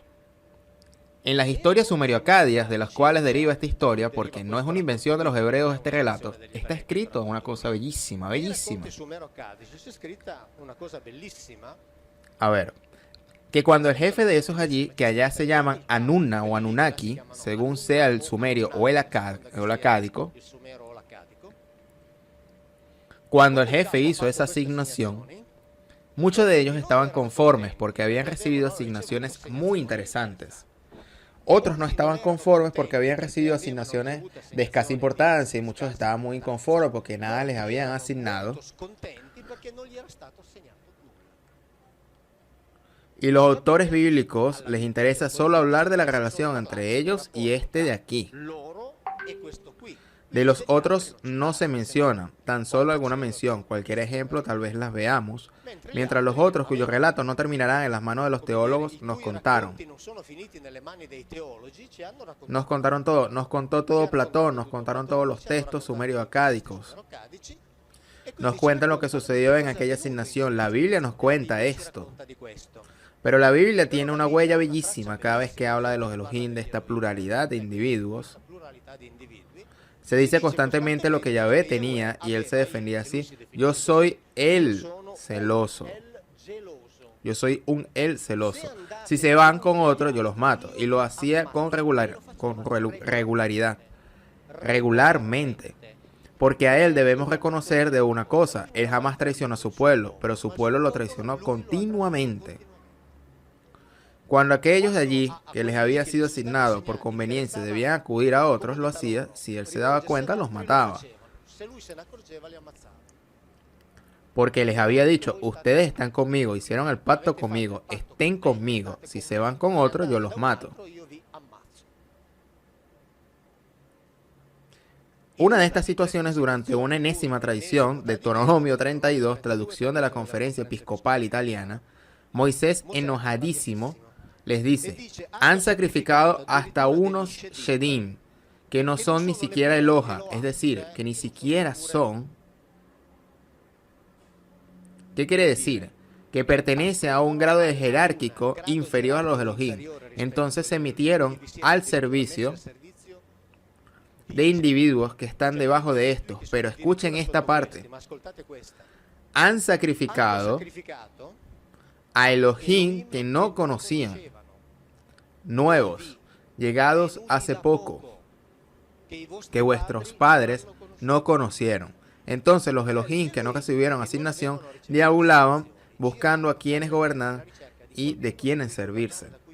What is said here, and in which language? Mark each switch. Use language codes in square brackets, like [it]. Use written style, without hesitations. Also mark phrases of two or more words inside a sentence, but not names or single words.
[es] En las historias sumerio-acadias, de las cuales deriva esta historia, porque no es una invención de los hebreos este relato, está escrito una cosa bellísima. A ver, que cuando el jefe de esos allí, que allá se llaman Anunna o Anunnaki, según sea el sumerio o el acádico, [it] il sumero o l'accadico, [es] cuando el jefe hizo esa asignación, muchos de ellos estaban conformes porque habían recibido asignaciones muy interesantes. Otros no estaban conformes porque habían recibido asignaciones de escasa importancia y muchos estaban muy inconformes porque nada les habían asignado. [it] scontenti perché non gli era stato assegnato nulla. [es] Y los autores bíblicos les interesa solo hablar de la relación entre ellos y este de aquí. [it] Loro e questo qui. [es] De los otros no se menciona, tan solo alguna mención, cualquier ejemplo tal vez las veamos, mientras los otros cuyos relatos no terminarán en las manos de los teólogos nos contaron. [it] Non sono finiti nelle mani dei teologi, ci hanno raccontato [es] Nos contaron todo, nos contó todo Platón, nos contaron todos los textos sumerios acádicos. [it] accadici, e quindi [es] Nos [it] ci [es] cuentan [it] hanno [es] lo que sucedió en aquella asignación. La Biblia nos cuenta esto. [it] racconta di questo. [es] Pero la Biblia tiene una huella bellísima cada vez que habla de los Elohim, de esta pluralidad de individuos. [it] Pluralità di individui. [es] Se dice constantemente lo que Yahvé tenía y él se defendía así. Yo soy el celoso. [it] El geloso. [es] Yo soy un él celoso. Si se van con otro, yo los mato. Y lo hacía con regularidad. Regularmente. Porque a él debemos reconocer de una cosa. Él jamás traicionó a su pueblo, pero su pueblo lo traicionó continuamente. Cuando aquellos de allí, que les había sido asignado por conveniencia, debían acudir a otros, lo hacía. Si él se daba cuenta, los mataba. [it] Se lui se ne accorgeva, li ammazzava. [es] Porque les había dicho, ustedes están conmigo, hicieron el pacto conmigo, estén conmigo. Si se van con otro, yo los mato. [it] Io vi ammazzo. [es] Una de estas situaciones durante una enésima tradición, Deuteronomio 32, traducción de la Conferencia Episcopal Italiana, Moisés, enojadísimo, les dice, han sacrificado hasta unos Shedim, que no son ni siquiera Eloha, es decir, que ni siquiera son. ¿Qué quiere decir? Que pertenece a un grado de jerárquico inferior a los Elohim. Entonces se metieron al servicio de individuos que están debajo de estos. Pero escuchen esta parte. [it] Ascoltate questa. [es] Han [it] Hanno [es] sacrificado [it] sacrificato [es] a Elohim que no conocían, nuevos, llegados hace poco, que vuestros padres no conocieron. Entonces los Elohim que no recibieron asignación diabulaban buscando a quienes gobernar y de quienes servirse.